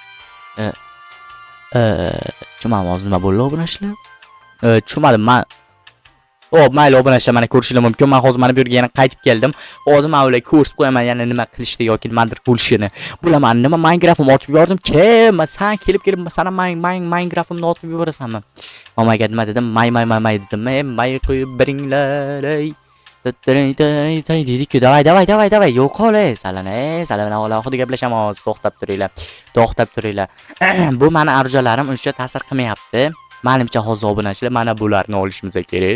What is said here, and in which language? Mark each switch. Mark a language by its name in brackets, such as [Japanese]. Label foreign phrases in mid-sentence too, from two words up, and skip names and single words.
[Uzbek] Tushunmadim, hozir nima bo'ldi obunachilar? Tushunmadim, men mayli obunachilar, mana ko'rishingiz mumkin. Men hozir mana bu yerga yana qaytib keldim. Hozir men ularga ko'rsatib qo'yaman, yana nima qilishni yoki nimadir bo'lishini. Bilaman, nima Minecraft'imni otib yubordim. Sen kelib sana Minecraft'imni otib yuborasanmi? [English] Oh my god, [Uzbek] nima dedim? May dedim. May qo'yib biringlar. Dedik-ku, davay, yo'qolay, salani alohida gaplashamiz. To'xtab turinglar. Bu meni arjalarim uncha ta'sir qilmayapti. Menimcha hozir obunachilar, mana bularni olishimiz kerak.